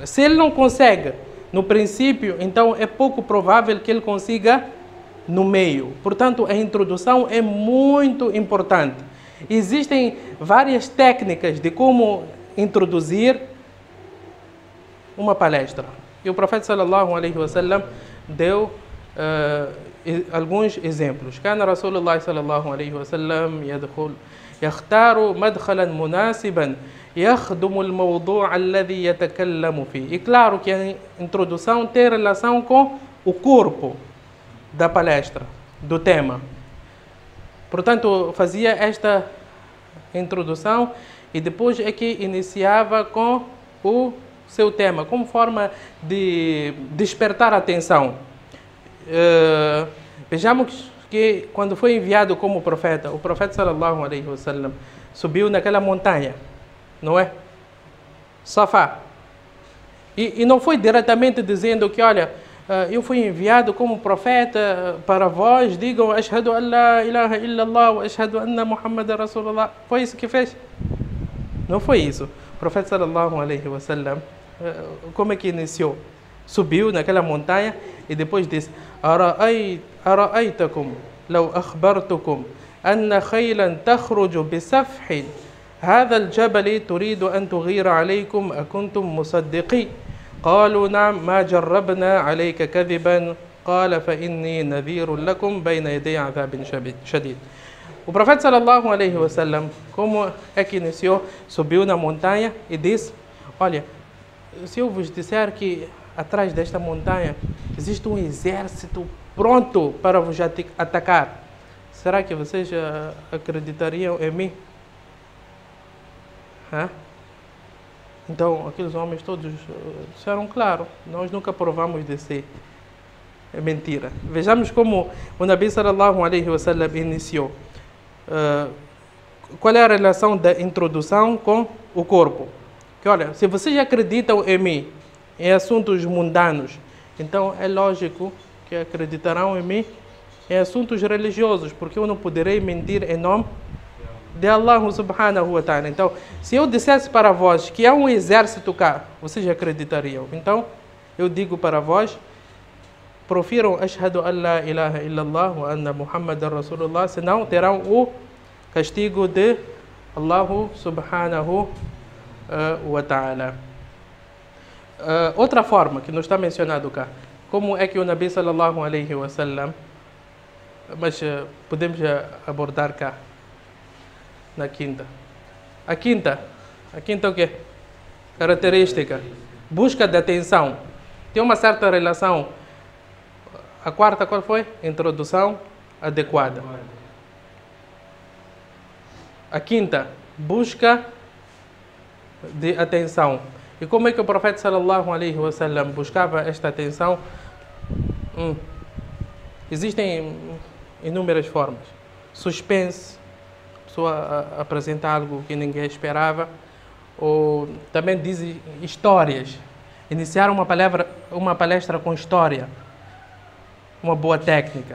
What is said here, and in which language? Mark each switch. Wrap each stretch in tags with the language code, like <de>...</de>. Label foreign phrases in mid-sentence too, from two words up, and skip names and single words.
<pt>Se ele não consegue no princípio, então é pouco provável que ele consiga no meio. Portanto, a introdução é muito importante. Existem várias técnicas de como introduzir uma palestra. E o profeta</pt> <ar>صلى الله عليه وسلم</ar> <pt>deu alguns exemplos.</pt> <ar>كان رسول الله صلى الله عليه وسلم يختار مدخلا مناسبا يخدم الموضوع الذي يتكلم فيه.</ar> <pt>E claro que a introdução tem relação com o corpo da palestra, do tema. Portanto, fazia esta introdução e depois é que iniciava com o seu tema, como forma de despertar a atenção. Vejamos que quando foi enviado como profeta, o profeta</pt> <ar>صلى الله عليه وسلم</ar> <pt>subiu naquela montanha, não é? Safá. E não foi diretamente dizendo que, olha, eu fui enviado como profeta para vós, digam</pt> <ar>أشهد أن لا إله إلا الله وأشهد أن محمدا رسول الله.</ar> <pt>Foi isso que fez? Não foi isso. O profeta</pt> <ar>صلى الله عليه وسلم,</ar> <pt>como é que iniciou? Subiu naquela montanha e depois disse:</pt> <ar>أرأيتكم لو أخبرتكم أن خيلا تخرج بسفح هذا الجبل تريد أن تغير عليكم أكنتم مصدقين قالوا نعم ما جربنا عليك كذبا قال فإني نذير لكم بين يدي عذاب شديد.</ar> <pt>O profeta</pt> <ar>صلى الله عليه وسلم,</ar> <pt>como é que iniciou, subiu na montanha e disse: olha, se eu vos disser que atrás desta montanha existe um exército pronto para vos atacar, será que vocês acreditariam em mim? Então, aqueles homens todos disseram: claro, nós nunca provamos de ser mentira. Vejamos como o</pt> <ar>النبي صلى الله عليه وسلم</ar> <pt>iniciou. Qual é a relação da introdução com o corpo? Que, olha, se vocês acreditam em mim, em assuntos mundanos, então é lógico que acreditarão em mim em assuntos religiosos, porque eu não poderei mentir em nome de</pt> <ar>الله سبحانه وتعالى.</ar> <pt>Então, se eu dissesse para vós que há um exército cá, vocês acreditariam. Então, eu digo para vós, profiram</pt> <ar>أشهد أن لا إله إلا الله وأن محمدا رسول الله,</ar> <pt>senão terão o castigo de</pt> <ar>الله سبحانه وتعالى.</ar> <pt>Outra forma que não está mencionado cá, como é que o</pt> <ar>النبي صلى الله عليه وسلم,</ar> <pt>mas podemos abordar cá na quinta. A quinta o quê? Característica, busca de atenção. Tem uma certa relação. A quarta qual foi? Introdução adequada. A quinta, busca de atenção. E como é que o profeta</pt> <ar>صلى الله عليه وسلم</ar> <pt>buscava esta atenção? Existem inúmeras formas. Suspense, pessoa apresenta algo que ninguém esperava, ou também diz histórias, iniciar uma palestra com história, uma boa técnica.</pt>